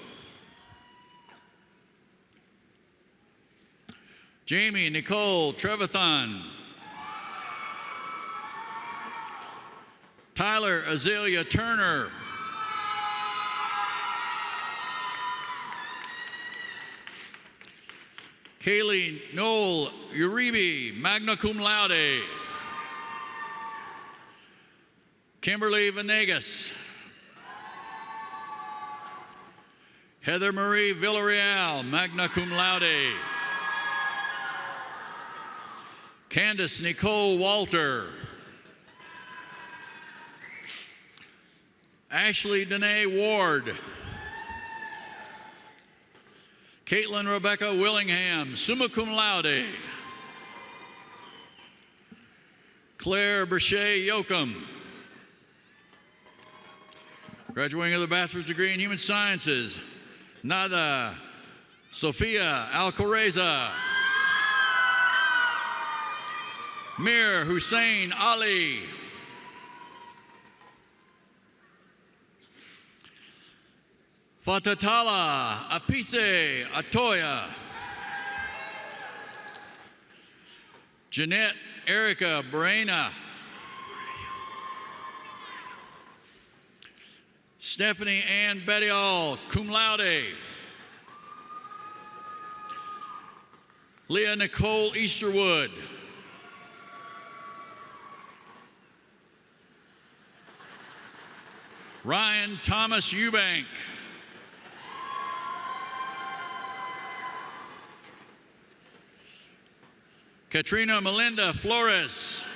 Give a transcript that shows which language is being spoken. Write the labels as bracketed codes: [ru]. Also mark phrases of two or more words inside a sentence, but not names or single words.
[en] Jamie Nicole Trevathan. Tyler Azalea Turner. Kaylee Noel Uribe, [la] magna cum laude. [en] Kimberly Venegas. Heather Marie Villarreal, [la] magna cum laude. [en] Candace Nicole Walter. Ashley Danae Ward. Caitlin Rebecca Willingham, [la] summa cum laude. [en] Claire Brachet Yoakum. Graduating with a bachelor's degree in human sciences, Nada Sofia Alcoreza. Mir Hussein Ali. Fatatala Apise Atoya. Jeanette Erica Braina. Stephanie Ann Bettiall, [la] cum laude. [en] Leah Nicole Easterwood. Ryan Thomas Eubank. Katrina Melinda Flores.